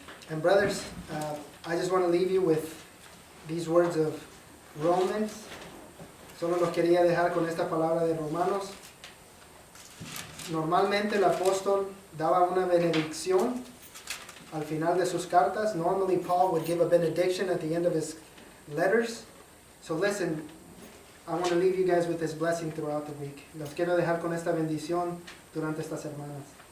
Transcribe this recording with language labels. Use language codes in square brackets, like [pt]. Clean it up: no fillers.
[en] And brothers, I just want to leave you with these words of Romans. [es] Solo los quería dejar con esta palabra de Romanos. Normalmente el apóstol daba una benedicción al final de sus cartas. [en] Normally Paul would give a benediction at the end of his letters. So listen, I want to leave you guys with this blessing throughout the week. [es] Los quiero dejar con esta bendición durante estas semanas.